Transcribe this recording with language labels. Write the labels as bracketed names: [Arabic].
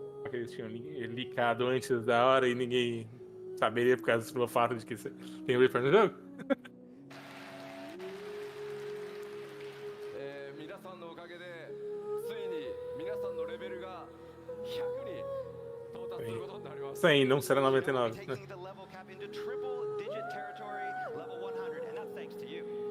[Portuguese] Que eles tinham licado antes da hora e ninguém saberia por causa do fato de que tem o Reaper no jogo? [Japanese] 皆さんのおかげでついに皆さんのレベルが100に到達することになります。 [Portuguese] 100, não será 99. [English] Taking the level cap into triple digit territory, level 100, and that's thanks to you.